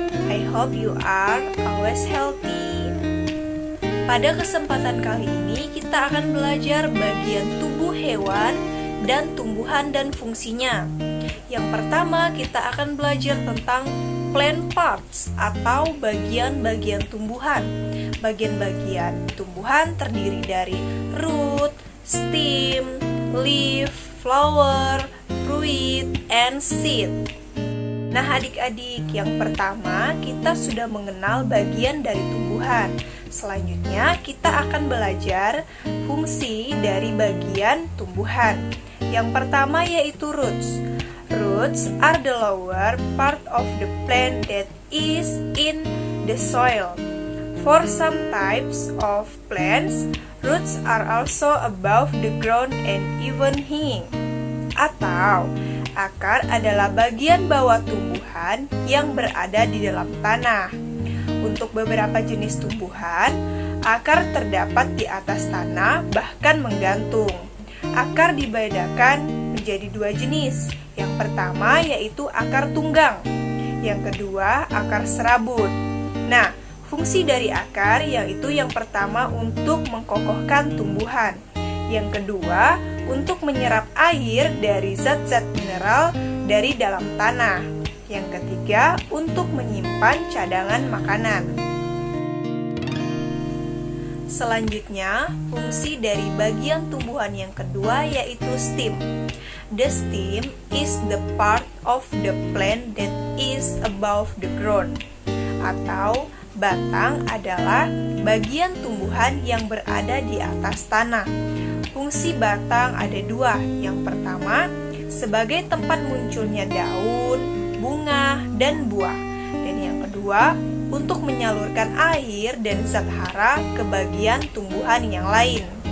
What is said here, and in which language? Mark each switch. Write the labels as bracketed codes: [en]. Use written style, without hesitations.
[en] I hope you are always healthy. [id] Pada kesempatan kali ini kita akan belajar bagian tubuh hewan dan tumbuhan dan fungsinya. Yang pertama kita akan belajar tentang plant parts atau bagian-bagian tumbuhan. Bagian-bagian tumbuhan terdiri dari [en] root, stem, leaf, flower, fruit, and seed. [id] Nah adik-adik, yang pertama kita sudah mengenal bagian dari tumbuhan. Selanjutnya kita akan belajar fungsi dari bagian tumbuhan. Yang pertama yaitu roots. [en] Roots are the lower part of the plant that is in the soil. For some types of plants, roots are also above the ground and even hanging. [id] Atau akar adalah bagian bawah tumbuhan yang berada di dalam tanah. Untuk beberapa jenis tumbuhan, akar terdapat di atas tanah bahkan menggantung. Akar dibedakan menjadi dua jenis. Yang pertama yaitu akar tunggang. Yang kedua akar serabut. Nah, fungsi dari akar yaitu yang pertama untuk mengkokohkan tumbuhan. Yang kedua, untuk menyerap air dari zat-zat mineral dari dalam tanah. Yang ketiga, untuk menyimpan cadangan makanan. Selanjutnya, fungsi dari bagian tumbuhan yang kedua yaitu stem. [en] The stem is the part of the plant that is above the ground. [id] Atau batang adalah bagian tumbuhan yang berada di atas tanah. Fungsi batang ada dua. Yang pertama, sebagai tempat munculnya daun, bunga, dan buah. Dan yang kedua, untuk menyalurkan air dan zat hara ke bagian tumbuhan yang lain.